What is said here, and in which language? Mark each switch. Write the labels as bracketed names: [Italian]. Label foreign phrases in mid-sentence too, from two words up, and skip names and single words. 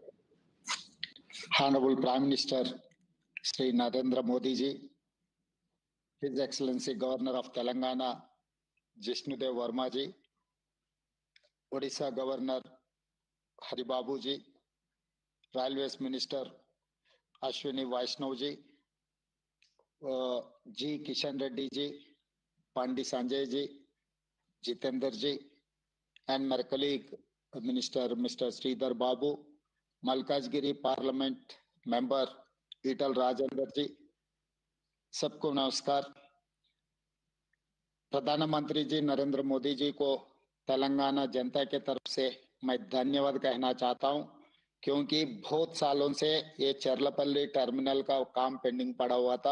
[English] Honorable Prime Minister Shri Narendra Modi ji, His Excellency Governor of Telangana Jishnudev Verma ji, Odisha Governor Haribabu ji, Railways Minister Ashwini Vaishnav ji, G. Kishan Reddy ji, Pandi Sanjay ji, Jitendra ji, and my colleague Minister Mr. Sridhar Babu, Malkajgiri Parliament Member Ital Rajendra ji, [Hindi] सबको नमस्कार। प्रधानमंत्री जी नरेंद्र मोदी जी को तेलंगाना जनता के तरफ से मैं धन्यवाद कहना चाहता हूं, क्योंकि बहुत सालों से ये चरलपल्ली टर्मिनल का काम पेंडिंग पड़ा हुआ था।